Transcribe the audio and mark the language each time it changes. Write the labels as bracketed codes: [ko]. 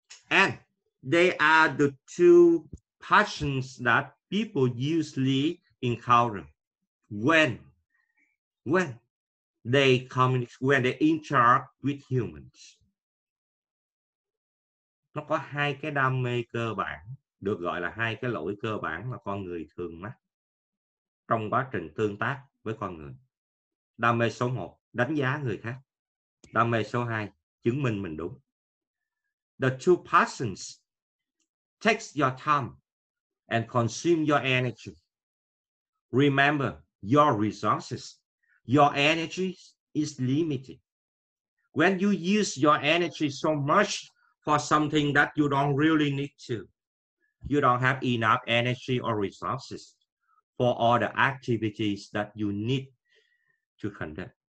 [en] And they are the two passions that people usually encounter when they interact with humans. [vi] Nó có hai cái đam mê cơ bản, được gọi là hai cái lỗi cơ bản mà con người thường mắc trong quá trình tương tác với con người. Đam mê số 1, đánh giá người khác. Đam mê số 2, chứng minh mình đúng. [en] The two passions takes your time and consume your energy. Remember, your resources, your energy is limited. When you use your energy so much for something that you don't really need to, you don't have enough energy or resources for all the activities that you need to conduct.